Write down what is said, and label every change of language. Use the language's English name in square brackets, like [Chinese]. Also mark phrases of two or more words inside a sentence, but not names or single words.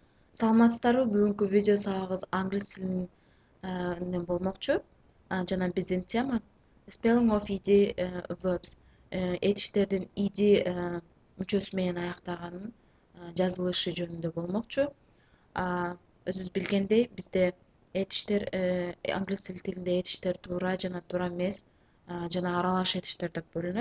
[Kyrgyz] Саламатсыздарбы? Бүгүнкү видео сабагыбыз англис тилинен болмокчу. Жана биздин тема [English] spelling of ed verbs. [Kyrgyz] Этиштердин ed мүчөсү менен аяктаганын жазылышы жөнүндө болмокчу. Өзүбүз билгендей, бизде этиштер англис тилинде этиштер туура жана туура эмес жана аралаш этиштер деп бөлүнөт.